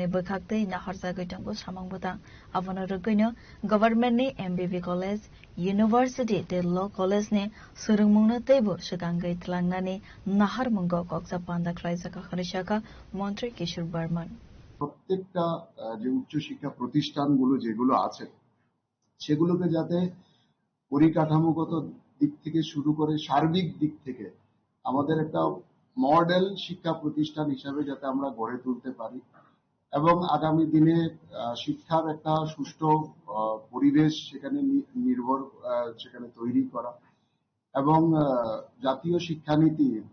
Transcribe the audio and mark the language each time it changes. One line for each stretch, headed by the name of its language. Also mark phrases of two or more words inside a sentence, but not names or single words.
Kok Borok: bokhaktei naharjagai tangbo samang botang abono rugino government ni MBB college university de
English: law college
Kok Borok: ni surungmungna teibo sukangai tlangnani naharmungo koksa panda klaisaka kharishaka
Bangla: মন্ত্রী কিশোর বর্মন প্রত্যেকটা যে উচ্চশিক্ষা প্রতিষ্ঠানগুলো যেগুলো আছে সেগুলোকে যাতে পরিকাঠামোগত দিক থেকে শুরু করে সার্বিক দিক থেকে আমাদের একটা মডেল শিক্ষা প্রতিষ্ঠান হিসাবে যাতে আমরা গড়ে তুলতে পারি এবং আগামী দিনে শিক্ষার একটা সুষ্ঠু পরিবেশ সেখানে সেখানে তৈরি করা এবং জাতীয় শিক্ষানীতি